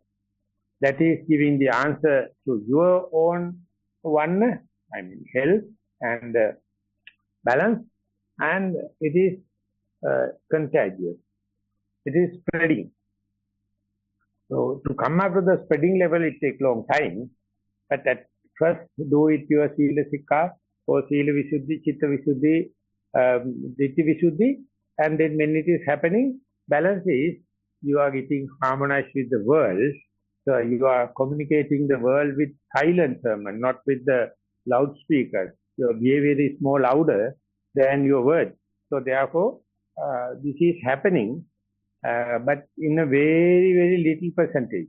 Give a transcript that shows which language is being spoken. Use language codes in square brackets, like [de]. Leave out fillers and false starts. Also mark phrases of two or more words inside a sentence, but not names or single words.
[en] That is giving the answer to your own oneness, I mean health and balance, and it is contagious. It is spreading. So to come up to the spreading level, it takes long time. But at first, do it your [pi] Sila Sikha [en] or [pi] Sila Visuddhi, Chitta Visuddhi, Ditti Visuddhi, [en] and then when it is happening, balance is you are getting harmonized with the world. So you are communicating the world with silent sermon, not with the loudspeakers. Your behavior is more louder than your words. So therefore, this is happening, but in a very, very little percentage.